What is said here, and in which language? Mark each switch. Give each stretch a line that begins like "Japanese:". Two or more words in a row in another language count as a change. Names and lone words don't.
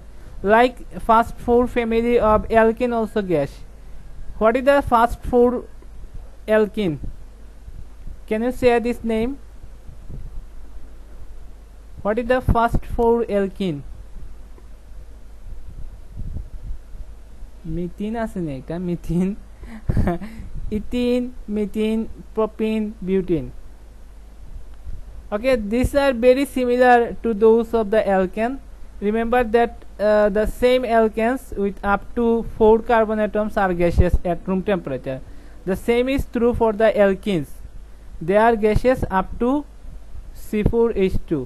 English: Like first four family of alkene also gas. What is the first four alkene? Can you say this name? What is the first four alkene? Methane
Bangla: আছে না একটা
English: methane ethene, methane, propane, butane. Okay, these are very similar to those of the alkane. Remember that the same alkanes with up to 4 carbon atoms are gaseous at room temperature. The same is true for the alkenes. They are gaseous up to C4H2.